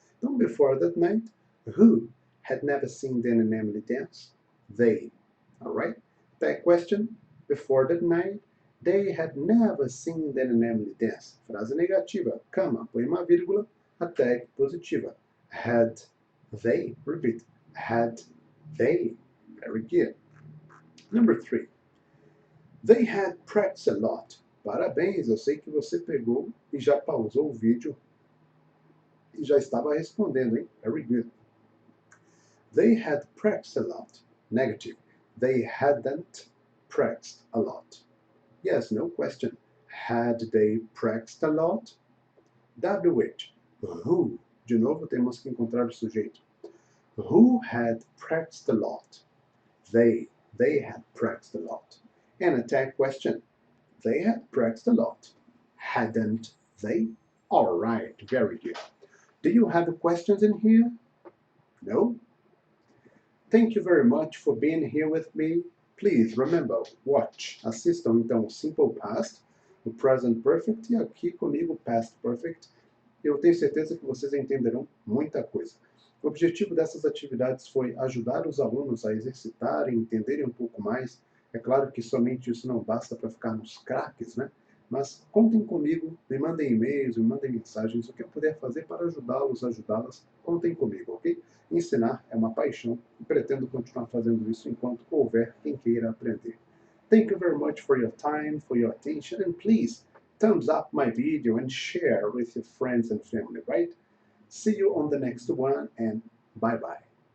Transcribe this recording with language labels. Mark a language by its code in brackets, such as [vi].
[en] Então, before that night, who had never seen Dan and Emily dance? They. Alright? That question, before that night, they had never seen Dan and Emily dance. [pt] Frase negativa, cama, põe uma vírgula, a tag positiva. [en] Had they, repeat, had they. Very good. Number 3. They had practiced a lot. [pt] Parabéns, eu sei que você pegou e já pausou o vídeo e já estava respondendo, hein? [en] Very good. They had practiced a lot. Negative. They hadn't practiced a lot. Yes, no question. Had they practiced a lot? WH. Who? [pt] De novo, temos que encontrar o sujeito. [en] Who had practiced a lot? They had practiced a lot. And a tag question. They had practiced a lot. Hadn't they? All right, very good. Do you have questions in here? No? Thank you very much for being here with me. Please remember, watch, [pt] assistam então o Simple Past, o Present Perfect e aqui comigo Past Perfect. Eu tenho certeza que vocês entenderão muita coisa. O objetivo dessas atividades foi ajudar os alunos a exercitarem, entenderem um pouco mais. É claro que somente isso não basta para ficarmos craques, né? Mas contem comigo, me mandem e-mails, me mandem mensagens, o que eu puder fazer para ajudá-los, ajudá-las, contem comigo, ok? Ensinar é uma paixão e pretendo continuar fazendo isso enquanto houver quem queira aprender. [en] Thank you very much for your time, for your attention, and please thumbs up my video and share with your friends and family, right? See you on the next one, and bye-bye.